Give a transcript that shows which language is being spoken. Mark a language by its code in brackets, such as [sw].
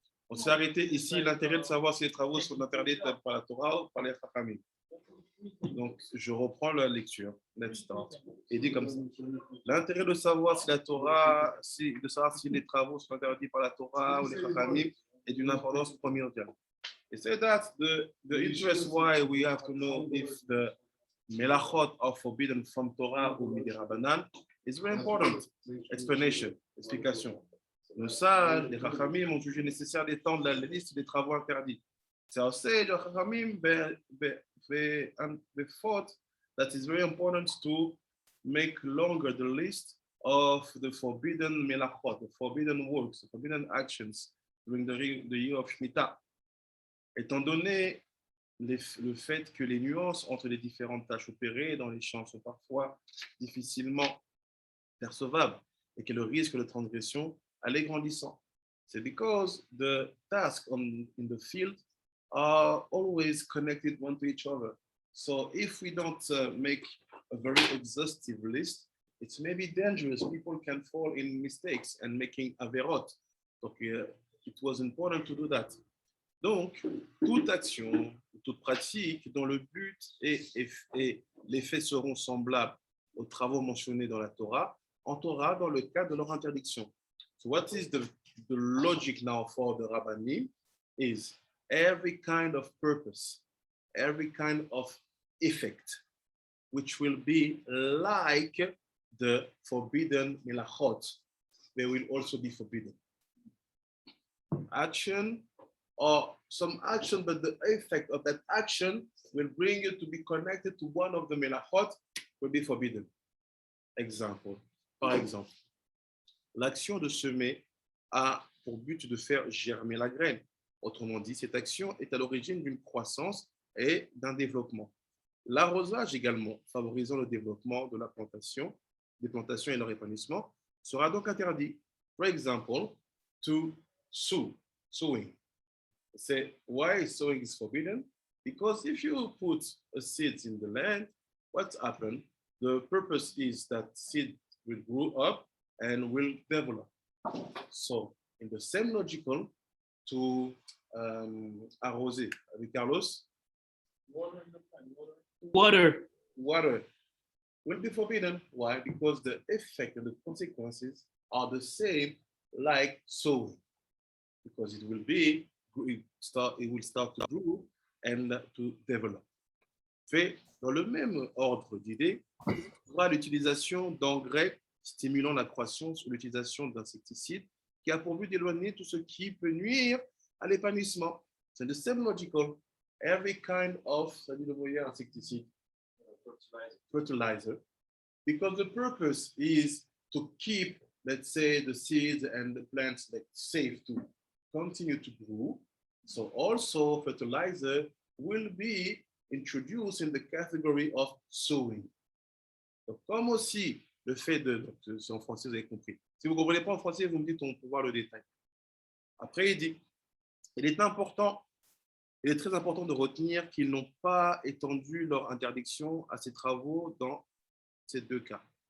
[fr] On s'est arrêté ici, l'intérêt de savoir si les travaux sont interdits par la Torah ou par les Chachamim. Donc, je reprends la lecture. [en] Let's start. [fr] Et dit comme ça. L'intérêt de savoir si la Torah, de savoir si les travaux sont interdits par la Torah ou les Chachamim est d'une importance primordiale. [en] It said that the interest why we have to know if the melachot are forbidden from Torah or Midirabanan is very important. Explanation, explication. [fr] Le Sal, les Chachamim ont jugé nécessaire d'étendre la liste des travaux interdits. C'est aussi les Chachamim [en] they thought that it's very important to make longer the list of the forbidden melachot, the forbidden works, the forbidden actions during the year of Shemitah. [fr] Étant donné le fait que les nuances entre les différentes tâches opérées dans les champs sont parfois difficilement percevables et que le risque de transgression allait grandissant. [en] C'est because the tasks in the field are always connected one to each other. So if we don't make a very exhaustive list, it's maybe dangerous. People can fall in mistakes and making averot. Donc, it was important to do that. [fr] Donc, toute action, toute pratique dont le but et les faits seront semblables aux travaux mentionnés dans la Torah, entrera dans le cadre de leur interdiction. [en] So what is the logic now for the Rabbanim is every kind of purpose, every kind of effect, which will be like the forbidden melachot, they will also be forbidden. Action or some action, but the effect of that action will bring you to be connected to one of the melachot will be forbidden. [fr] Par exemple, l'action de semer a pour but de faire germer la graine. Autrement dit, cette action est à l'origine d'une croissance et d'un développement. L'arrosage également, favorisant le développement de la plantation, des plantations et leur épanouissement, sera donc interdit. [en] For example, to sowing. Say why sowing is forbidden? Because if you put a seed in the land, what's happened? The purpose is that seed will grow up and will develop. So, in the same logical, to arroser. [fr] Avec Carlos? [en] Water will be forbidden. Why? Because the effect and the consequences are the same like sowing. Because it will start to grow and to develop. [fr] Fait dans le même ordre d'idées, on l'utilisation d'engrais stimulant la croissance ou l'utilisation d'insecticides qui a pour but d'éloigner tout ce qui peut nuire à l'épanouissement. [en] C'est the same logical. Every kind of insecticide, fertilizer, because the purpose is to keep, let's say, the seeds and the plants safe to continue to grow. So also fertilizer will be introduced in the category of sowing. [fr] Donc, comme aussi le fait c'est en français, vous avez compris. Si vous ne comprenez pas en français, vous me dites, on peut voir le détail. Après, il dit, il est très important de retenir qu'ils n'ont pas étendu leur interdiction à ces travaux dans ces deux cas.